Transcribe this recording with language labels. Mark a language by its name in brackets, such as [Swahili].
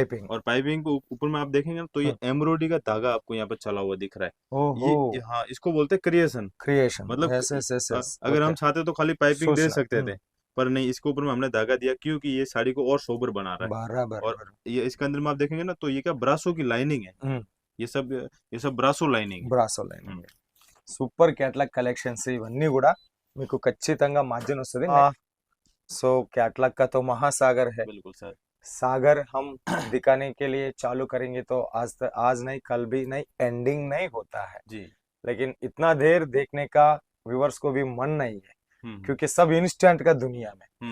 [Hindi] और पाइपिंग के ऊपर में आप देखेंगे तो ये एम्ब्रॉयडरी का धागा आपको यहाँ पे चला हुआ दिख रहा है. ये हाँ, इसको बोलते हैं क्रिएशन. मतलब अगर हम चाहते तो खाली पाइपिंग दे सकते थे, पर नहीं, इसके ऊपर में हमने धागा दिया क्योंकि ये साड़ी को और सोबर बना रहा है. बराबर. और ये इसके अंदर में आप देखेंगे ना तो ये क्या ब्रासो की लाइनिंग है. ये सब ब्रासो लाइनिंग. [Telugu] సూపర్ క్యాటలాగ్ కలెక్షన్స్ ఇవన్నీ కూడా మీకు ఖచ్చితంగా మార్జిన్ వస్తుంది. [Hindi] సో कैटलॉग का तो महासागर है. बिल्कुल सर. सागर हम दिखाने के लिए चालू करेंगे तो आज नहीं, कल भी नहीं, एंडिंग नहीं होता है जी. लेकिन इतना देर देखने का व्यूअर्स को भी मन नहीं है, क्योंकि सब इंस्टेंट का दुनिया में.